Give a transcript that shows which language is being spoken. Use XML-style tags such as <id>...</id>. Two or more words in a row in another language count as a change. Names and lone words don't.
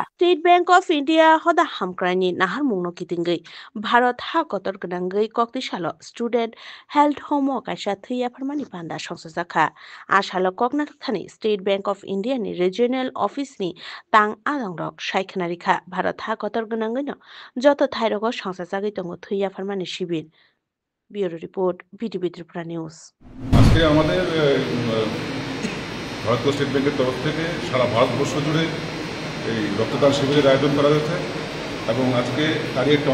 <trp>State Bank of India hoda hamkrani nahar mungno kitingai. Bharat ha kotor gdangai Koktishala Student Health Home kaisa thuya permani panda shoksa zakha. Ashala kokna thani State Bank of India ni Regional Office ni tang adangrok shaikhnarikha Bharat ha kotor gdangai no যত থাইরগ সংস্থা জাগি তঙ্গ থুইয়া ফারমানি শিবির</trp> <en>bureau report</en> <trp>বিটিভি ত্রিপুরা নিউজ</trp> <bn>আজকে আমাদের ভারতীয় স্টেট ব্যাংকের তরফ থেকে সারা ভারতবর্ষ জুড়ে এই রক্তদান শিবিরের আয়োজন করা হয়েছে এবং আজকে তারই একটা</bn>